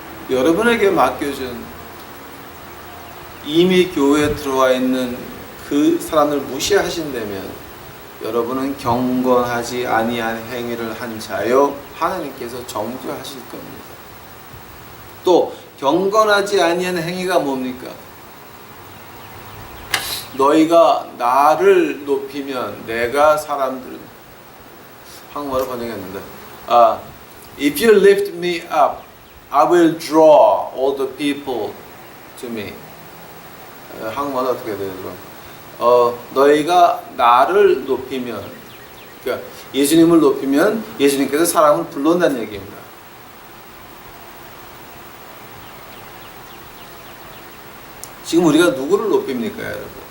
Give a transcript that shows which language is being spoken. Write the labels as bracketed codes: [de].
[ko] 여러분에게 맡겨준 이미 교회에 들어와 있는 그 사람을 무시하신다면 여러분은 경건하지 아니한 행위를 한 자요 하나님께서 정죄하실 겁니다. 또 경건하지 아니한 행위가 뭡니까? 너희가 나를 높이면 내가 사람들, 한국말로 번역했는데 [en] If you lift me up, I will draw all the people to me. [ko] 한국말로 어떻게 되죠? 너희가 나를 높이면, 그러니까 예수님을 높이면 예수님께서 사람을 불러온다는 얘기입니다. 지금 우리가 누구를 높입니까, 여러분?